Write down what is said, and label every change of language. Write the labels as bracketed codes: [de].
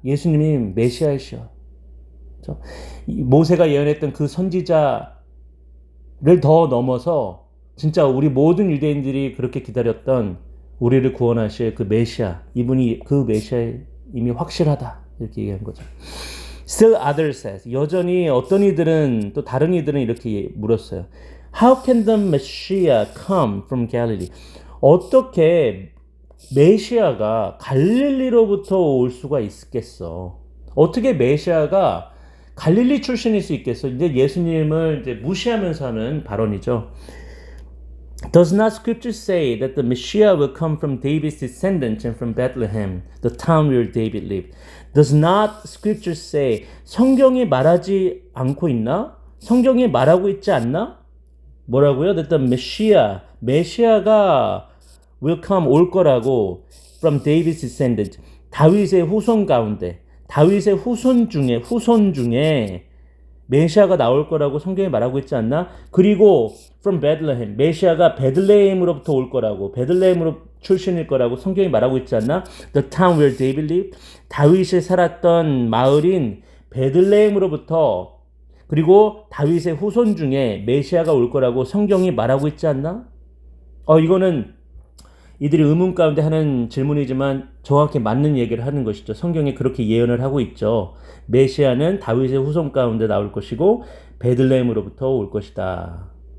[ko] 예수님이 메시아이시여. 모세가 예언했던 그 선지자를 더 넘어서 진짜 우리 모든 유대인들이 그렇게 기다렸던 우리를 구원하실 그 메시아, 이분이 그 메시아임이 확실하다. 이렇게 얘기한 거죠. [en] Still others says. [ko] 여전히 어떤 이들은 또 다른 이들은 이렇게 물었어요. [en] How can the Messiah come from Galilee? [ko] 어떻게 메시아가 갈릴리로부터 올 수가 있겠어? 어떻게 메시아가 갈릴리 출신일 수 있겠어? 이제 예수님을 이제 무시하면서 하는 발언이죠. [en] Does not Scripture say that the Messiah will come from David's descendants and from Bethlehem, the town where David lived? Does not Scripture say? [ko] 성경이 말하지 않고 있나? 성경이 말하고 있지 않나? 뭐라고요? [en] That the Messiah, [ko] 메시아가 [en] will come, [ko] 올 거라고 [en] from David's descendants, [ko] 다윗의 후손 가운데, 다윗의 후손 중에 메시아가 나올 거라고 성경이 말하고 있지 않나? 그리고 [en] from Bethlehem, [ko] 메시아가 베들레헴으로부터 올 거라고, 베들레헴으로 출신일 거라고 성경이 말하고 있지 않나? [en] The town where David lived, [ko] 다윗이 살았던 마을인 베들레헴으로부터 그리고 다윗의 후손 중에 메시아가 올 거라고 성경이 말하고 있지 않나? 이거는 이들이 의문 가운데 하는 질문이지만 정확히 맞는 얘기를 하는 것이죠. 성경에 그렇게 예언을 하고 있죠. 메시아는 다윗의 후손 가운데 나올 것이고 베들레헴으로부터 올 것이다.